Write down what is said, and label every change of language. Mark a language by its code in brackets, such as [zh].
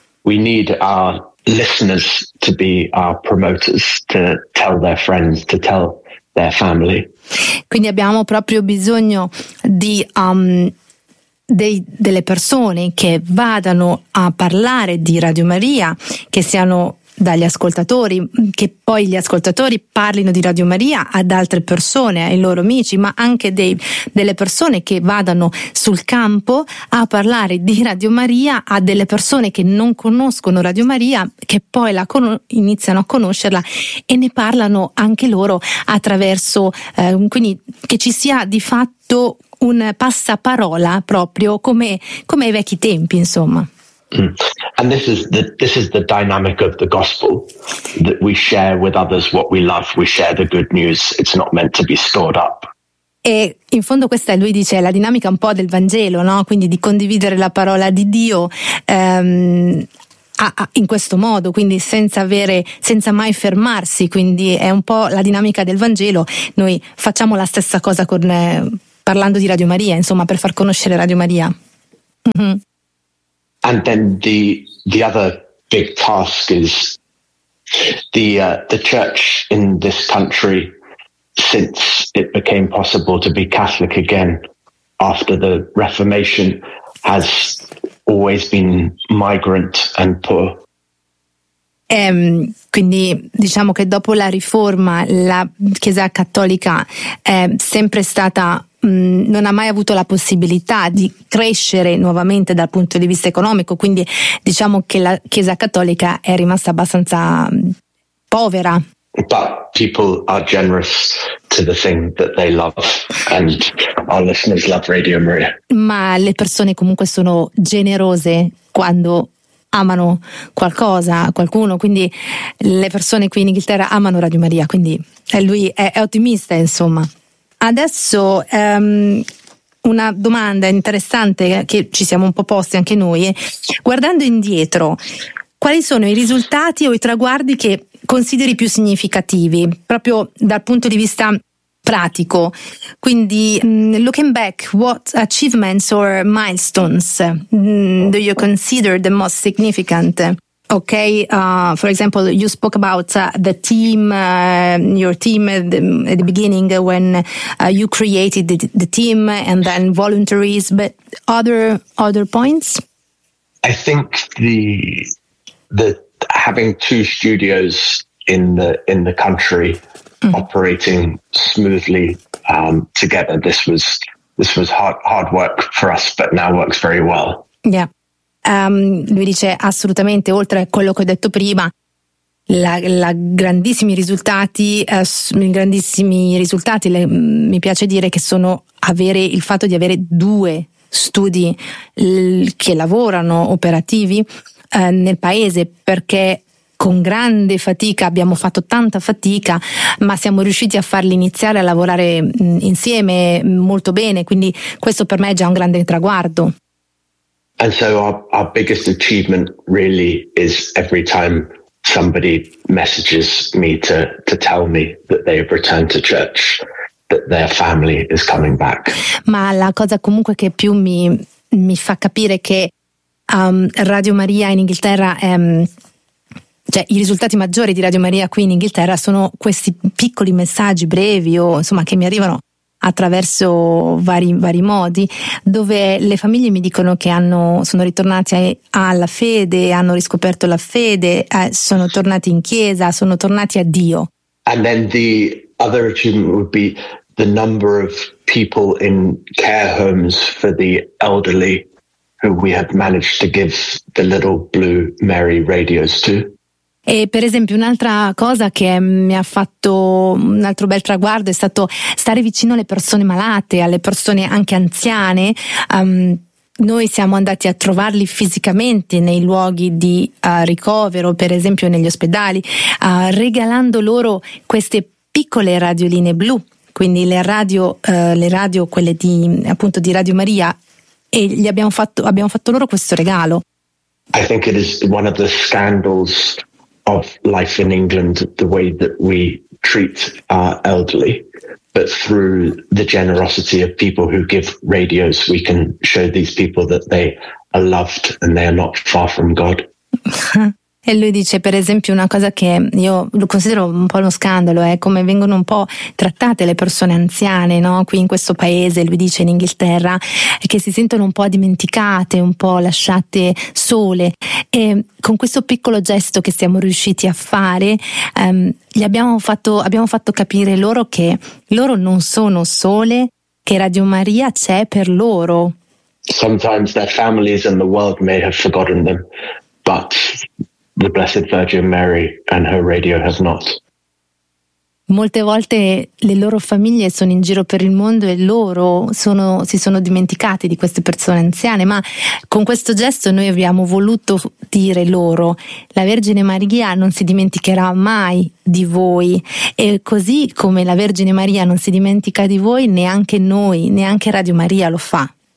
[en] We need our listeners to be our promoters, to tell their friends, to tell their family. [it] Quindi abbiamo proprio bisogno di delle persone che vadano a parlare di Radio Maria, che siano dagli ascoltatori, che poi gli ascoltatori parlino di Radio Maria ad altre persone, ai loro amici, ma anche delle persone che vadano sul campo a parlare di Radio Maria a delle persone che non conoscono Radio Maria, che poi iniziano a conoscerla e ne parlano anche loro attraverso, quindi che ci sia di fatto un passaparola, proprio come ai vecchi tempi, insomma. [en] And this is the dynamic of the gospel, that we share with others what we love, we share the good news, it's not meant to be stored up. [it] E in fondo questa, lui dice, è la dinamica un po' del Vangelo, no? Quindi di condividere la parola di Dio in questo modo, quindi senza mai fermarsi, quindi è un po' la dinamica del Vangelo. Noi facciamo la stessa cosa con parlando di Radio Maria, insomma, per far conoscere Radio Maria. Mm-hmm. [en] And then the other big task is the church in this country, since it became possible to be Catholic again after the Reformation, has always been migrant and poor. [it] Quindi diciamo che dopo la riforma la Chiesa cattolica è sempre stata, non ha mai avuto la possibilità di crescere nuovamente dal punto di vista economico, quindi diciamo che la Chiesa cattolica è rimasta abbastanza povera. [en] But people are generous to the thing that they love, and our listeners love Radio Maria. [it] Ma le persone comunque sono generose quando amano qualcosa, qualcuno, quindi le persone qui in Inghilterra amano Radio Maria, quindi lui è ottimista, insomma. Adesso una domanda interessante che ci siamo un po' posti anche noi, guardando indietro, quali sono i risultati o i traguardi che consideri più significativi, proprio dal punto di vista pratico? [en] Quindi, looking back, what achievements or milestones do you consider the most significant? Okay, for example, you spoke about the team, your team at the beginning when you created the team, and then voluntaries, but other points? I think the having two studios in the country operating smoothly together, this was hard work for us, but now works very well. Yeah. [it] Lui dice assolutamente, oltre a quello che ho detto prima, grandissimi risultati, mi piace dire che sono il fatto di avere due studi che lavorano operativi nel paese, perché con grande fatica, abbiamo fatto tanta fatica, ma siamo riusciti a farli iniziare a lavorare insieme molto bene, quindi questo per me è già un grande traguardo. [en] And so our biggest achievement really is every time somebody messages me to tell me that they have returned to church, that their family is coming back. [it] Ma la cosa comunque che più mi fa capire che Radio Maria in Inghilterra, cioè i risultati maggiori di Radio Maria qui in Inghilterra sono questi piccoli messaggi brevi o insomma che mi arrivano attraverso vari modi, dove le famiglie mi dicono che sono ritornati alla fede, hanno riscoperto la fede, sono tornati in chiesa, sono tornati a Dio. [en] And then the other achievement would be the number of people in care homes for the elderly who we have managed to give the little blue Mary radios to. [it] E per esempio un'altra cosa che mi ha fatto un altro bel traguardo è stato stare vicino alle persone malate, alle persone anche anziane. Noi siamo andati a trovarli fisicamente nei luoghi di ricovero, per esempio negli ospedali, regalando loro queste piccole radioline blu, quindi le radio quelle di appunto di Radio Maria, e gli abbiamo fatto loro questo regalo. [en] I think it is one of the scandals of life in England, the way that we treat our elderly, but through the generosity of people who give radios, we can show these people that they are loved and they are not far from God. [it] E lui dice, per esempio, una cosa che io lo considero un po' uno scandalo è come vengono un po' trattate le persone anziane, no? Qui in questo paese, lui dice, in Inghilterra, che si sentono un po' dimenticate, un po' lasciate sole. E con questo piccolo gesto che siamo riusciti a fare, abbiamo fatto capire loro che loro non sono sole, che Radio Maria c'è per loro. [en] Sometimes their families and the world may have forgotten them, but the Blessed Virgin Mary and her radio has not. [it] molte volte le loro famiglie sono in giro per il mondo e loro si sono dimenticati di queste persone anziane, ma con questo gesto noi abbiamo voluto dire loro: la Vergine Maria non si dimenticherà mai di voi, e così come la Vergine Maria non si dimentica di voi, neanche noi, neanche Radio Maria lo fa.